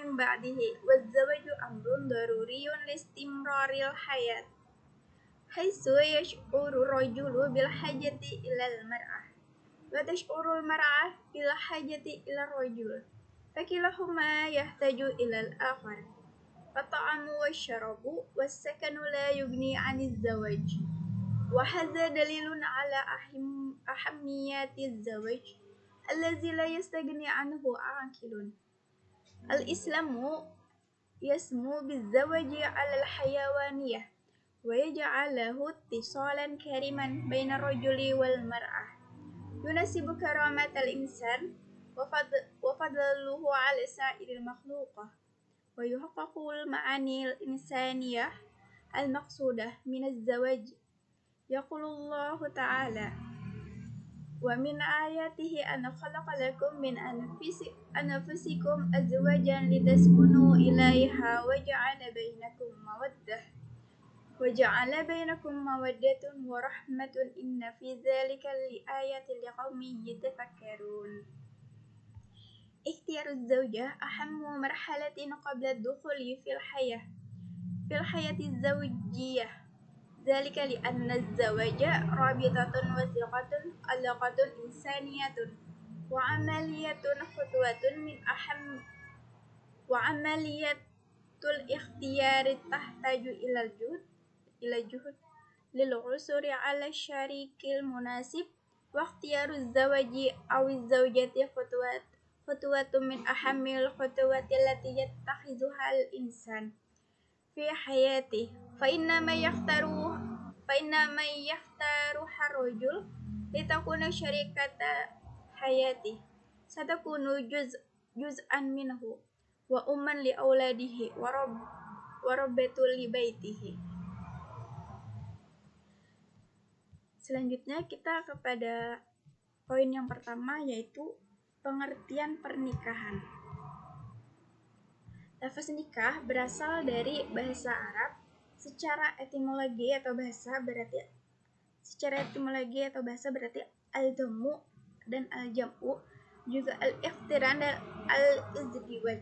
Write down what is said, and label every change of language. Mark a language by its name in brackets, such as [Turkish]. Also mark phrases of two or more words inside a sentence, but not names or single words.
[Arabic] بعده والزواج أمر ضروري لاستمرار الحياة حيث يشعر الرجل بالحاجة إلى المرأة وتشعر المرأة بالحاجة إلى الرجل فكلاهما يحتاج إلى الآخر فالطعام والشراب والسكن لا يغني عن الزواج وهذا دليل على أهمية الزواج الذي لا يستغني عنه عاقل. الإسلام يسمو بالزواج عن الحيوانية ويجعله اتصالا كريما بين الرجل والمرأة يناسب كرامة الإنسان وفضله على سائر المخلوقات ويحقق المعاني الإنسانية المقصودة من الزواج. يقول الله تعالى ومن آياته أن خلق لكم من أنفسكم أزواجا لتسكنوا إليها وجعل بينكم مودة ورحمة إن في ذلك لآيات لقوم يتفكرون. اختيار الزوجة أهم مرحلة قبل الدخول في الحياة الزوجية. ذلك لأن الزواج رابطة وثيقة علاقة إنسانية وعملية الاختيار تحتاج إلى جهود للعثور على الشريك المناسب واختيار الزوج أو الزوجة خطوة من أهم الخطوات التي يتخذها الإنسان في حياته فإن من يختار الرجل لتكون شريكة حياته ستكون جزءا منه وأما لأولاده وربة لبيته. [Indonesian] Selanjutnya kita kepada poin yang pertama, yaitu pengertian pernikahan. Lafaz nikah berasal dari bahasa Arab. Secara etimologi atau bahasa berarti al-dhammu dan al-jam'u, juga al-iqtiran dan al-izdiwaj.